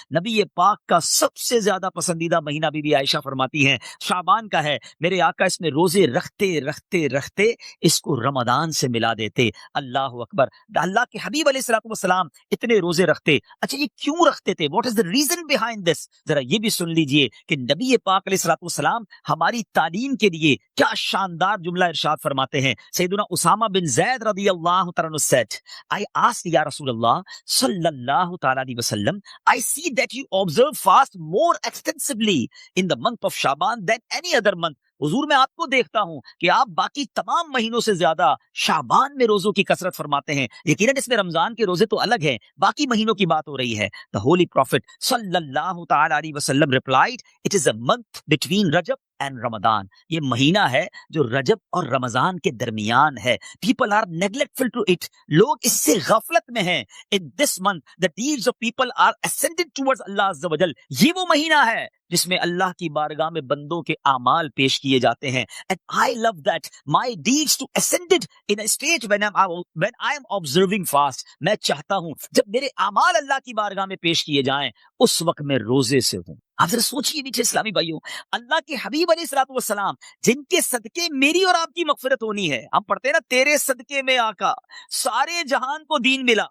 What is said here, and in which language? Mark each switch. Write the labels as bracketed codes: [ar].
[ur] نبی پاک کا سب سے زیادہ پسندیدہ مہینہ بی بی عائشہ فرماتی ہیں شعبان کا ہے۔ میرے آقا اس میں روزے رکھتے رکھتے رکھتے اس کو رمضان سے ملا دیتے۔ اللہ اکبر، اللہ کے حبیب علیہ الصلوۃ والسلام اتنے روزے رکھتے۔ اچھا یہ کیوں رکھتے تھے؟ [en] What is the reason behind this? [ur] ذرا یہ بھی سن لیجئے کہ نبی پاک علیہ الصلوۃ والسلام ہماری تعلیم کے لیے کیا شاندار جملہ ارشاد فرماتے ہیں [en] سیدنا Usama bin Zaid رضی اللہ تعالیٰ عنہ said, I asked یا رسول اللہ صلی اللہ تعالیٰ علیہ وسلم, I see that you observe fast more extensively in the month of Shaban than any other month. [ur] حضور میں آپ کو دیکھتا ہوں کہ آپ باقی تمام مہینوں سے زیادہ شعبان میں روزوں کی کثرت فرماتے ہیں. یقیناً اس میں رمضان کے روزے تو الگ ہیں, باقی مہینوں کی بات ہو رہی ہے. [en] The Holy Prophet صلی اللہ تعالیٰ علیہ وسلم replied, it is a month between Rajab and Ramadan. [ur] یہ مہینہ ہے جو رجب اور رمضان کے درمیان ہے. [en] People are neglectful to it. [ur] لوگ اس سے غفلت میں ہیں. [en] In this month, the deeds of people are ascended towards Allah Azza wa Jal. [ur] یہ وہ مہینہ ہے جس میں اللہ کی بارگاہ میں بندوں کے اعمال پیش کیے جاتے ہیں. [en] And I love that my deeds to ascended in a stage when I am observing fast. [ur] میں چاہتا ہوں جب میرے اعمال اللہ کی بارگاہ میں پیش کیے جائیں اس وقت میں روزے سے ہوں. آپ ذرا سوچئے میٹھے اسلامی بھائیوں, اللہ کے حبیب علیہ الصلوۃ والسلام جن کے صدقے میری اور آپ کی مغفرت ہونی ہے. ہم پڑھتے ہیں نا تیرے صدقے میں آقا سارے جہان کو دین ملا.